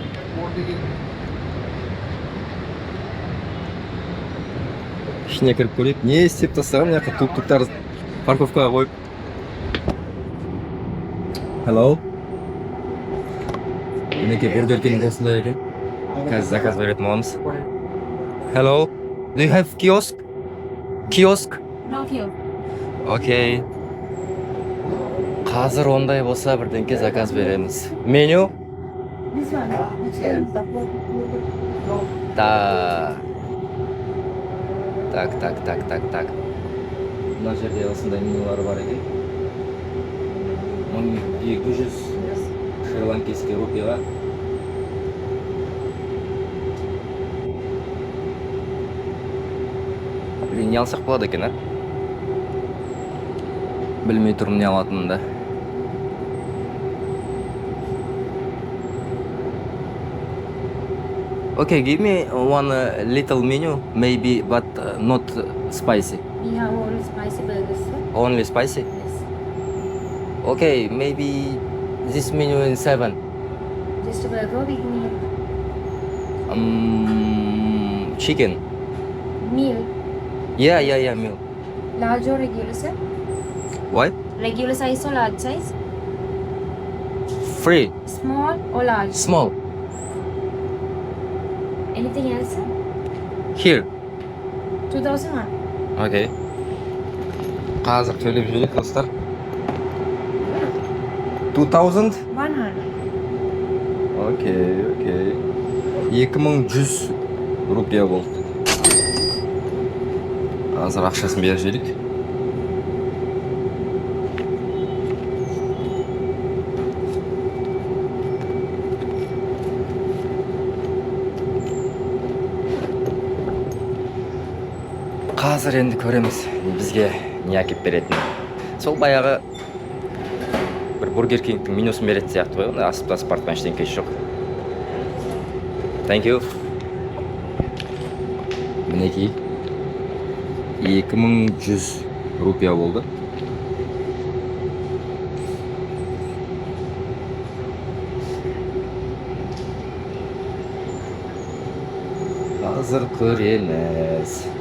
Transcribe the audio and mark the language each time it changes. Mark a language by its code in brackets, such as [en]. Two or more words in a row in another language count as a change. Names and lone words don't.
[kk] ішіне кіріп көрейік. Не істеп тастаған, мына жаққа тук-туктар парковкаға қойып. [en] Hello. [kk] Мінекей бургер кинг осындай екен. Қазір заказ беретін боламыз. [en] Hello. Do you have kiosk? Kiosk? No kiosk. [kk] Окей. Қазір ондай болса бірдеңке заказ береміз. Меню? [en] This one. [kk] Так. Мына жерде осындай менюлар бар екен. 1200 шри-ланкийский рупияға. Блин, не алсақ болады екен, а? Білмей тұрмын не алатынымды. [en] Okay, give me one little menu, maybe, but not spicy. We have all spicy burgers, sir. Only spicy? Yes. Okay, maybe this menu in 7. Just a burger with meal. Chicken. Meal. Yeah, meal. Large or regular, sir? What? Regular size or large size? Free. Small or large? Small. Anything else, sir? Here. 2001. Okay. [kk] Қазір төлеп жүрейік, достар. 2000? 100. Окей. 2100 рупия болды. Қазір ақшасын беріп жіберейік. Қазір енді көреміз бізге не әкеп беретінін. Сол баяғы бір бургер кингтің менюсын беретін сияқты ғой, онда асып-тасып бартқан ештеңкесі жоқ. [en] Thank you. [kk] Мінекей 2100 рупия болды. Қазір көреміз.